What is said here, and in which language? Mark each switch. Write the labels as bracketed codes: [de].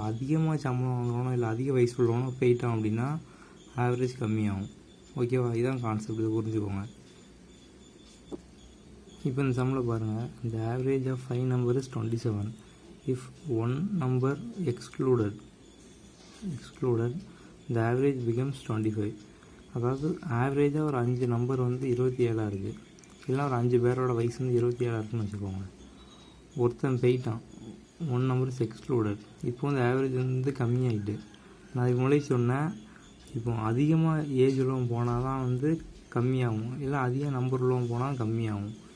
[ta] அதிகமாக சம்பளம் வாங்குறவனோ இல்லை அதிக வயசு உள்ளவனோ போயிட்டான் அப்படின்னா ஆவரேஜ் கம்மியாகும். ஓகேவா? இதுதான் கான்செப்ட், இதை புரிஞ்சுக்கோங்க. இப்போ இந்த சம்மில் பாருங்கள், இந்த [en] Average of 5 number is 27 if 1 number excluded. Excluded the average becomes 25. [ta] அதாவது ஆவரேஜாக ஒரு 5 நம்பர் வந்து 27 இருக்குது, இல்லை ஒரு 5 பேரோட வயசு வந்து 27 இருக்குன்னு வச்சுக்கோங்க. ஒருத்தன் போயிட்டான், 1 நம்பர் இஸ் எக்ஸ்க்ளூடட். இப்போ வந்து ஆவரேஜ் வந்து கம்மியாகிட்டு, நான் அதுக்கு முன்னாடி சொன்னேன், இப்போ அதிகமாக ஏஜ் உள்ளவன் போனால் தான் வந்து கம்மியாகும், இல்லை அதிக நம்பர் உள்ளவன் போனால் கம்மியாகும்.